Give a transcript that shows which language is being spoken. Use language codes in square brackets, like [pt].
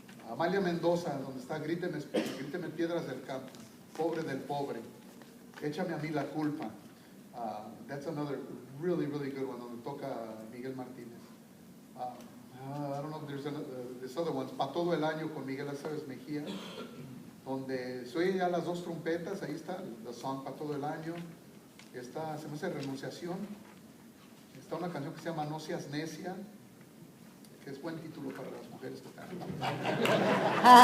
[es] Amalia Mendoza, donde está Gríteme Piedras del Campo, Pobre del Pobre, Échame a mí la culpa. [en] That's another really, really good one, [es] donde toca [en] Miguel Martinez. I don't know if there's other ones. [es] Pa' todo el año con Miguel Aceves Mejía, donde se oye ya las 2 trompetas, ahí está, [en] the song [es] Pa' todo el año. Está, se me hace Renunciación. Está una canción que se llama No seas necia, que es buen título para las mujeres que cantan.